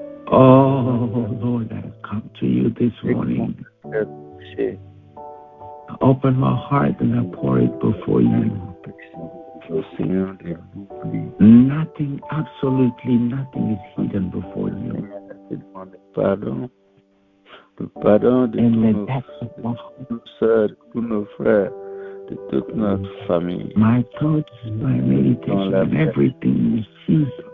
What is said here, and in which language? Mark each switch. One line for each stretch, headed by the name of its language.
English: Oh, Lord, I come to you this morning. Open my heart and I pour it before you. Nothing, absolutely nothing is hidden before you.
French: Pardon. Le pardon de tous nos soeurs, de tous nos frères, de toute notre famille.
English: My thoughts, my meditation, everything you see.